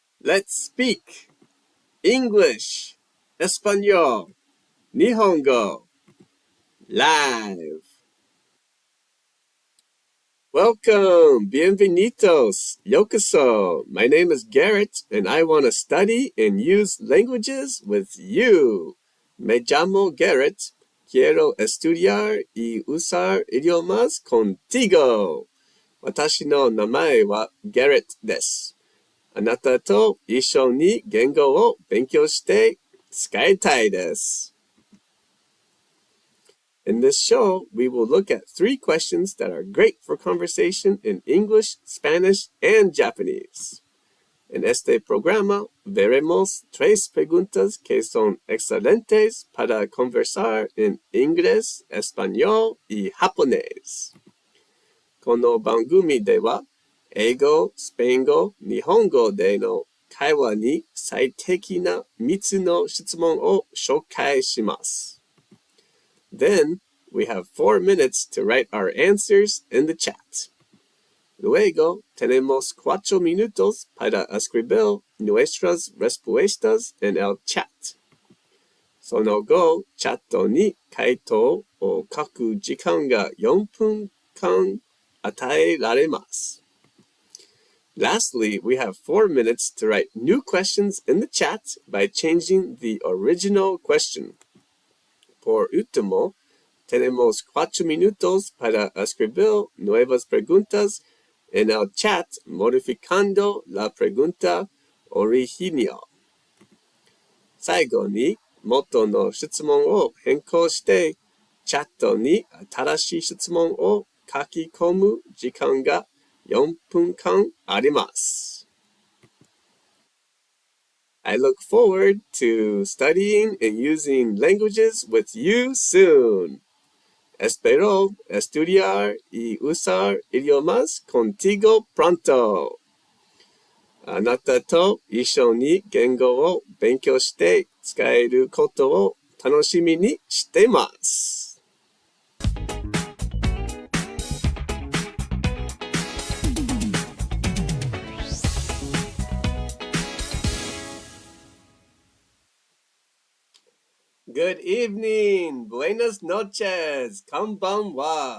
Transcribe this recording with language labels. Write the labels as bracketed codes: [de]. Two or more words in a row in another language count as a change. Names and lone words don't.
[en] Let's speak English, [es] Español, [ja] 日本語 live. [en] Welcome, bienvenidos, yokoso. My name is Garrett, and I want to study and use languages with you. [es] Me llamo Garrett. Quiero estudiar y usar idiomas contigo. [ja] 私の名前は Garrett です。あなたと一緒に言語を勉強して使いたいです。 [en] In this show, we will look at 3 questions that are great for conversation in English, Spanish, and Japanese. [es] En este programa, veremos 3 preguntas que son excelentes para conversar en inglés, español, y japonés. [ja] この番組では、英語、スペイン語、日本語での会話に最適な3つの質問を紹介します。 [en] Then, we have 4 minutes to write our answers in the chat. [es] Luego, tenemos 4 minutos para escribir nuestras respuestas en el chat. [ja] その後、チャットに回答を書く時間が4分間与えられます。 [en] Lastly, we have 4 minutes to write new questions in the chat by changing the original question. [es] Por último, tenemos 4 minutos para escribir nuevas preguntas en el chat modificando la pregunta original. [ja] 最後に元の質問を変更してチャットに新しい質問を書き込む時間が4分間あります。 [en] I look forward to studying and using languages with you soon. [es] Espero estudiar y usar idiomas contigo pronto. [ja] あなたと一緒に言語を勉強して使えることを楽しみにしています。 [en] Good evening, [es] buenas noches, [ja] konbanwa.